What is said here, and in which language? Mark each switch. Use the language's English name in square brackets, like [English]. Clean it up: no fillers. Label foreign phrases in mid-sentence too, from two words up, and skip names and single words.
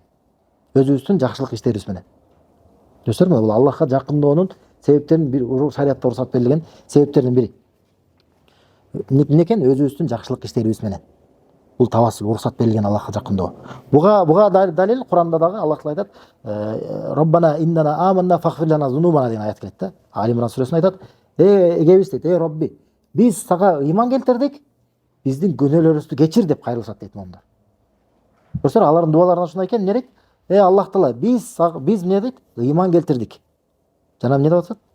[Kyrgyz] Өзүбүздүн жакшылык иштерибиз менен. Көрдүңүздөрбү? Бул Аллахка жакынdoonун себептеринин бири, шариатта уруксат берилген себептердин бири. Эмне экен? Өзүбүздүн жакшылык иштерибиз менен. Бул тавассул, уруксат берилген Аллахка жакындоо. Буга далил Куранда дагы Аллах Таала айтат: [Arabic] "ربنا إننا آمنا فاغفر لنا ذنوبنا" [Kyrgyz] деген аят келет да. Али Имран сүрөсүндө айтат: "Эгебиз дейт, Робби, биз сага ыйман келтирдик, биздин күнөөлөрүбүздү кечир" деп кайрылышат дейт момундар. Көрсөңөр, алардын дубаларында ушундай экен, эмне дейт? Аллах Таала, биз эмне дейт? Ыйман келтирдик. Жана эмне деп атат?